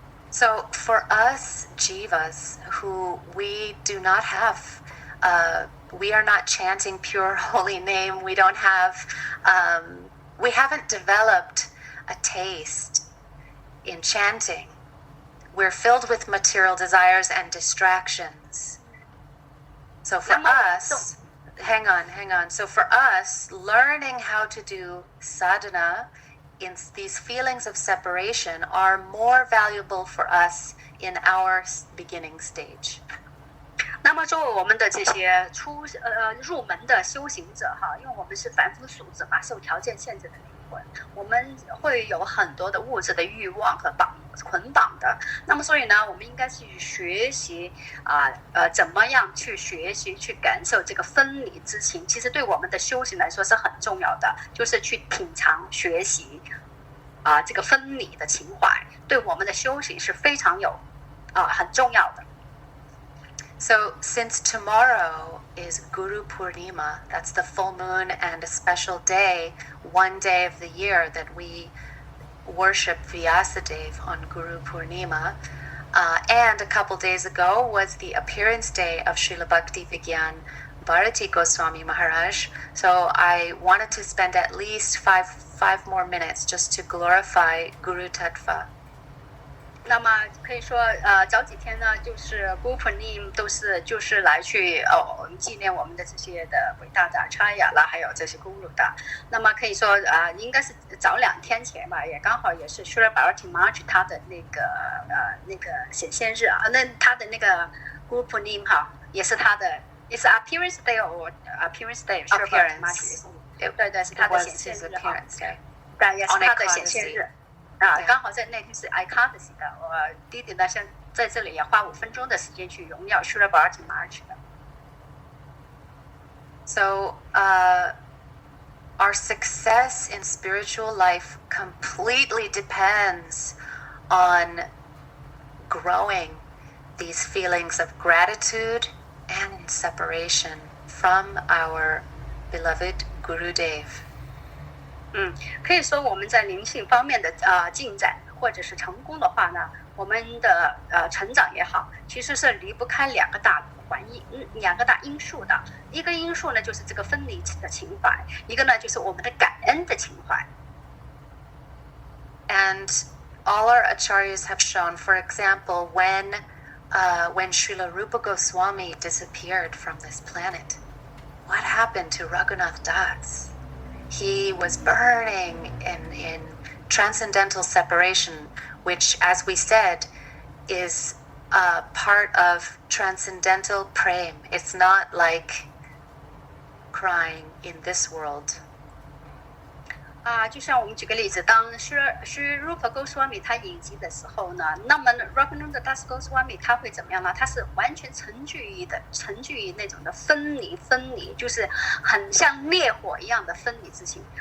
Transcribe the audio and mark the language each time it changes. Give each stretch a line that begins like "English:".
English: So for us jivas who we do not have, we are not chanting pure holy name. We don't have, we haven't developed a taste in chanting. We're filled with material desires and distractions. So for us, hang on. So for us, learning how to do sadhana in these feelings of separation are more valuable for us in our beginning stage.
Chinese: 那么作为我们的这些入门的修行者哈，因为我们是凡夫俗子嘛，受条件限制的灵魂，我们会有很多的物质的欲望和捆绑的。那么所以呢，我们应该去学习怎么样去学习去感受这个分离之情。其实对我们的修行来说是很重要的，就是去品尝学习这个分离的情怀，对我们的修行是非常有很重要的。
English: So since tomorrow is Guru Purnima, that's the full moon and a special day, one day of the year that we worship Vyasadeva on Guru Purnima, and a couple days ago was the appearance day of Srila Bhakti Vigyan Bharati Goswami Maharaj. So I wanted to spend at least five more minutes just to glorify Guru Tattva.
Chinese: 那么可以说，早几天呢，就是 Guru Purnima 都是就是来去纪念我们的这些的伟大的 Acharya 啦，还有这些 Guru 的。那么可以说应该是早2天前吧，也刚好也是 Srila Bharati Maharaj 他的那个显现日啊，那他的那个 Guru Purnima 哈，也是他的 ，
English: is appearance day or appearance day Srila Bharati Maharaj
Chinese: 对，是他的显现日哈，对，也是他的显现日。刚好在那天是 Ekadasi 的，弟弟呢，像在这里也花5分钟的时间去荣耀 Srila Bharati Maharaj 的。
English: So, our success in spiritual life completely depends on growing these feelings of gratitude and separation from our beloved Gurudev.
Chinese: 可以说我们在灵性方面的进展或者是成功的话呢，我们的成长也好，其实是离不开2个大因素的。一个因素呢就是这个分离的情怀，一个呢就是我们的感恩的情怀。
English: And all our acharyas have shown, for example, when Srila Rupa Goswami disappeared from this planet, what happened to Raghunath Das? He was burning in transcendental separation, which, as we said, is a part of transcendental prem. It's not like crying in this world.
Chinese: 就像我们举个例子，当是 Rupa Goswami 他隐疾的时候呢，那么 Raghunath Das Goswami 他会怎么样呢？他是完全沉聚于那种的分离，就是很像烈火一样的分离之情。